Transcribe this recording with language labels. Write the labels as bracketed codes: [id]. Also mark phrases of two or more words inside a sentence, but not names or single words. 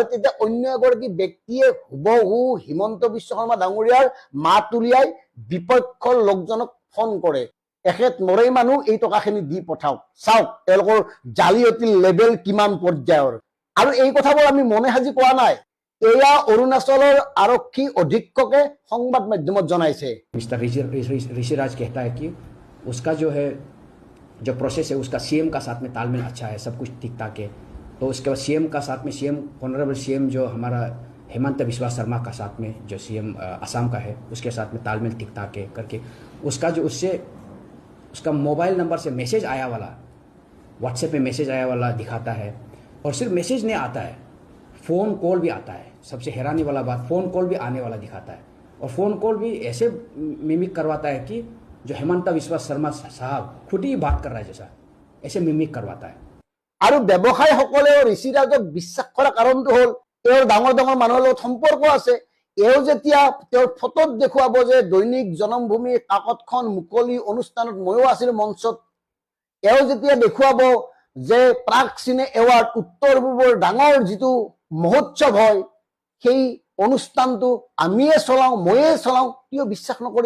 [as] তেতিয়া অন্য এগৰাকী ব্যক্তিয়ে হুবহু হিমন্ত বিশ্ব শৰ্মা ডাঙৰীয়াৰ মাত উলিয়াই বিপক্ষৰ লোকজনক ফোন কৰে, এখেত মৰেই মানুহ, এই টকাখিনি দি পঠাওক। চাওক তেওঁলোকৰ জালিয়াতিৰ লেভেল কিমান পৰ্যায়ৰ। আৰু এই কথাবোৰ আমি মনে সাজি কোৱা নাই, এয়া অৰুণাচলৰ আৰক্ষী অধীক্ষকে সংবাদ মাধ্যমত জনাইছে। [hi] मिस्टर ऋषिराज कहता है कि उसका जो है जो प्रोसेस है उसका सीएम का साथ में तालमेल अच्छा है, सब कुछ ठीक ठाक है। तो उसके बाद सीएम का साथ में सीएम [en] honourable CM [hi] जो हमारा हेमंत बिस्वा शर्मा का साथ में जो सीएम असम का है उसके साथ में तालमेल ठीक ठाक है करके उसका जो उससे उसका [en] mobile number [hi] से मैसेज आया वाला, व्हाट्सएप में मैसेज आया वाला दिखाता है। और सिर्फ मैसेज नहीं आता है, [en] phone call [hi] भी आता है। सबसे हैरानी वाला बात, [en] phone call [hi] भी आने वाला दिखाता है। और [en] phone call [hi] भी ऐसे मिमिक करवाता है कि जो हेमंत बिस्वा शर्मा साहब खुद ही बात कर रहा है जैसा, ऐसे मिमिक करवाता है। [as] আৰু ব্যৱসায়ীসকলেও ঋষিৰাজক বিশ্বাস কৰা কাৰণটো হ'ল তেওঁৰ ডাঙৰ ডাঙৰ মানুহৰ লগত সম্পৰ্ক আছে। এওঁ যেতিয়া তেওঁৰ ফটোত দেখুৱাব যে দৈনিক জনমভূমি কাকতখন মুকলি অনুষ্ঠানত ময়ো আছিলো মঞ্চত, এওঁ যেতিয়া দেখুৱাব যে প্ৰাগ চিনে এৱাৰ্ড উত্তৰ পূবৰ ডাঙৰ যিটো মহোৎসৱ হয় সেই অনুষ্ঠানটো আমিয়ে চলাওঁ, ময়ে চলাওঁ, কিয় বিশ্বাস নকৰিব?